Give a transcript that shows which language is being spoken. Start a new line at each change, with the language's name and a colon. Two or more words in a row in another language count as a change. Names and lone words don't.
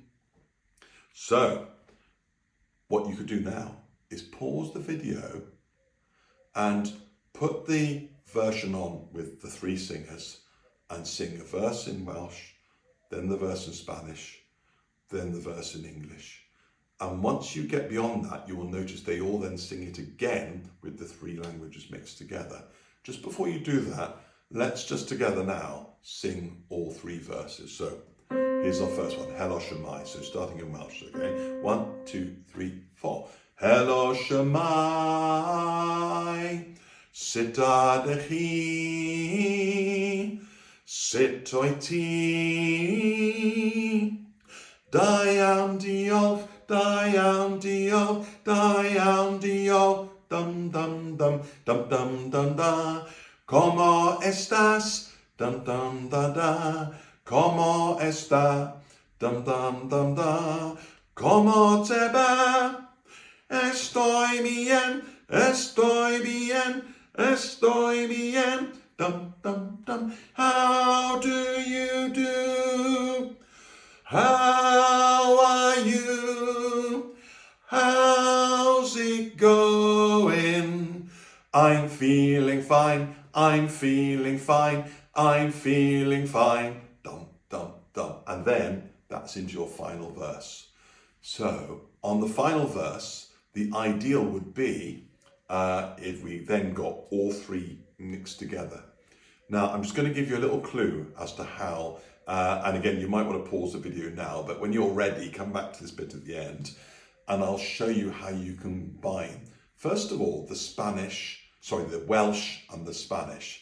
English: So, what you could do now is pause the video and put the version on with the 3 singers and sing a verse in Welsh, then the verse in Spanish, then the verse in English. And once you get beyond that, you will notice they all then sing it again with the three languages mixed together. Just before you do that, let's just together now sing all three verses. So here's our first one,
Welsh: Helo, Shwmae.
English: So starting in Welsh, okay? 1, 2, 3, 4.
Welsh: Helo, Shwmae, sut ydych chi? Sut wyt ti? Da iawn, diolch, da iawn, diolch, da iawn, diolch, dum dum dum, dum dum dum da.
Spanish: Cómo estás, dum dum da da. Cómo está, dum dum dum da. Cómo te va? Estoy bien, estoy bien, estoy bien, dum dum dum.
English: How do you do? How are you? How's it going? I'm feeling fine, I'm feeling fine, I'm feeling fine. Dum, dum, dum. And then that's into your final verse. So on the final verse, the ideal would be if we then got all three mixed together. Now, I'm just going to give you a little clue as to how, and again, you might want to pause the video now, but when you're ready, come back to this bit at the end, and I'll show you how you combine, first of all, the Welsh and the Spanish.